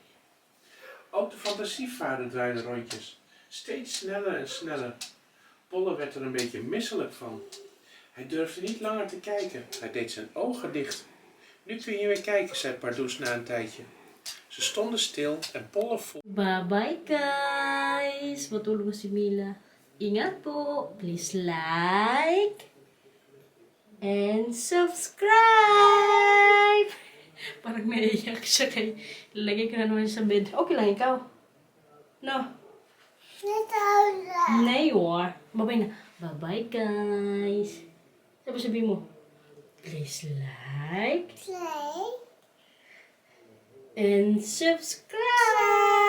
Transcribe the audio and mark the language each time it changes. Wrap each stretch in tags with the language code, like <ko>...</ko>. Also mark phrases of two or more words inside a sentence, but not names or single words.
<nl>Ook de fantasievaarder draaide rondjes. Steeds sneller en sneller. Polle werd er een beetje misselijk van. Hij durfde niet langer te kijken. Hij deed zijn ogen dicht. Nu kun je weer kijken, zei Pardoes na een tijdje. Ze stonden stil en Polle voelde...</nl> <en>Bye-bye guys!</en> <tl>Matulog si Mila. Ingat po.</tl> <en>Please like and subscribe!</en> <tl>Parang naiiyak siya kay lagay ko na naman siya sa bed. Okay lang ikaw. No?</tl> <nl>Nee hoor.</nl> <tl>Bye-bye na.</tl> <en>Bye-bye guys.</en> <tl>Sabi mo.</tl> <en>Please like Play. and subscribe!</en>